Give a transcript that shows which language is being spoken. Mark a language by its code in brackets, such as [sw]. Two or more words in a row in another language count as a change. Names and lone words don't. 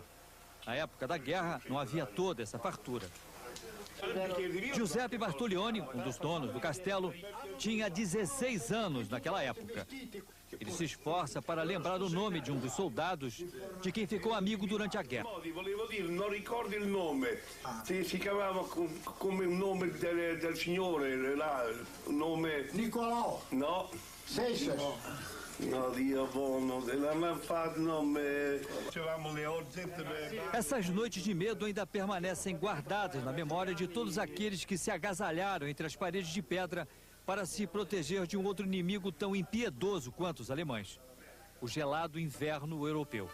[pt] Na época da guerra não havia toda essa fartura. Giuseppe Bartolioni, um dos donos do castelo, tinha 16 anos naquela época. Ele ele se esforça para lembrar o nome de um dos soldados de quem ficou amigo durante a guerra. [it] Volevo dire, non ricordo il nome. Si chiamava come un nome del signore, là, un nome... Nicolau. No. Seixas. No, Dio buono, [pt] ela não faz nome. Essas noites de medo ainda permanecem guardadas na memória de todos aqueles que se agasalharam entre as paredes de pedra para se proteger de um outro inimigo tão impiedoso quanto os alemães: o gelado inverno europeu.